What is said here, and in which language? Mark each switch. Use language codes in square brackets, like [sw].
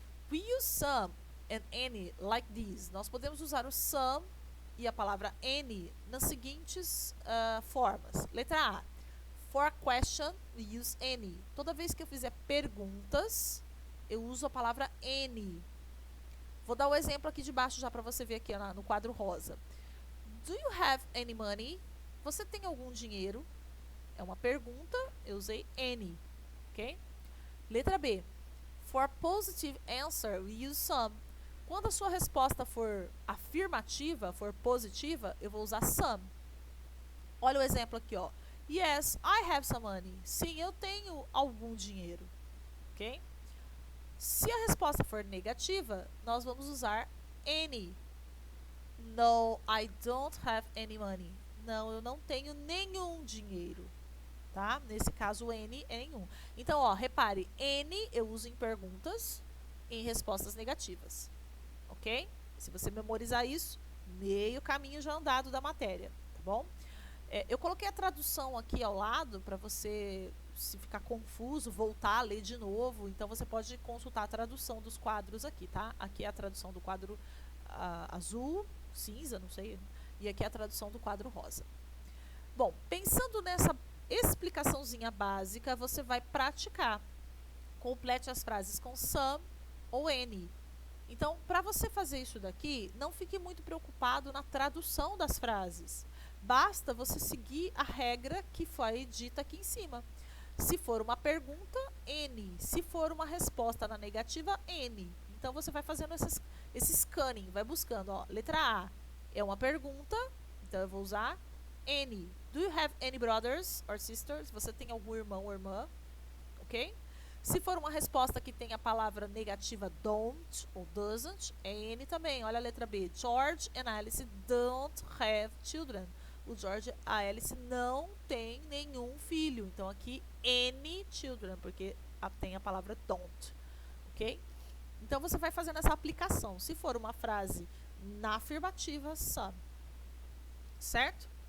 [en] We use some and any like this. [pt] Nós podemos usar o some e a palavra any nas seguintes formas. Letra A. [en] For a question, we use any. [pt] Toda vez que eu fizer perguntas, eu uso a palavra any. Vou dar o exemplo aqui de baixo já para você ver aqui no quadro rosa. [en] Do you have any money? [pt] Você tem algum dinheiro? É uma pergunta, eu usei any, ok? Letra B. [en] For positive answer, we use some. [pt] Quando a sua resposta for afirmativa, for positiva, eu vou usar some. Olha o exemplo aqui, ó. [en] Yes, I have some money. [pt] Sim, eu tenho algum dinheiro, ok? Se a resposta for negativa, nós vamos usar any. [en] No, I don't have any money. [pt] Não, eu não tenho nenhum dinheiro, tá? Nesse caso, any é nenhum. Então, ó, repare, any eu uso em perguntas, em respostas negativas, ok? Se você memorizar isso, meio caminho já andado da matéria, tá bom? Eu coloquei a tradução aqui ao lado para você, se ficar confuso, voltar a ler de novo. Então você pode consultar a tradução dos quadros aqui, tá? Aqui é a tradução do quadro azul, cinza, não sei. E aqui é a tradução do quadro rosa. Bom, pensando nessa explicaçãozinha básica, você vai praticar. Complete as frases com some ou any. Então, para você fazer isso daqui, não fique muito preocupado na tradução das frases. Basta você seguir a regra que foi dita aqui em cima. Se for uma pergunta, N. Se for uma resposta na negativa, N. Então você vai fazendo esse scanning, vai buscando. Ó, letra A é uma pergunta, então eu vou usar N. [en] Do you have any brothers or sisters? [pt] Você tem algum irmão ou irmã? Ok? Se for uma resposta que tem a palavra negativa don't ou doesn't, é N também. Olha a letra B. [en] George and Alice don't have children. [pt] O George e a Alice não têm nenhum filho. Então aqui any children, porque tem a palavra don't. Ok? Então você vai fazendo essa aplicação. Se for uma frase na afirmativa, some. Certo?